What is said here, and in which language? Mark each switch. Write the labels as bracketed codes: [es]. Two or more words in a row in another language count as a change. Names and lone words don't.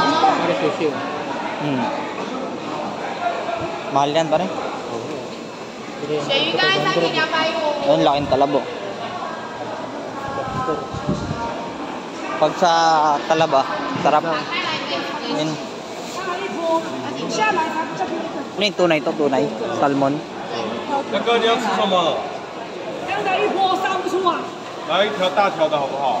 [tl] Mahal yan, pare. Ayun, laking talabo. Pag sa talaba, sarap. Ayun. Ano yung tunay to? Tunay? Salmon? [zh] 大哥，你要吃什么？刚才一波杀不出啊！来一条大条的好不好？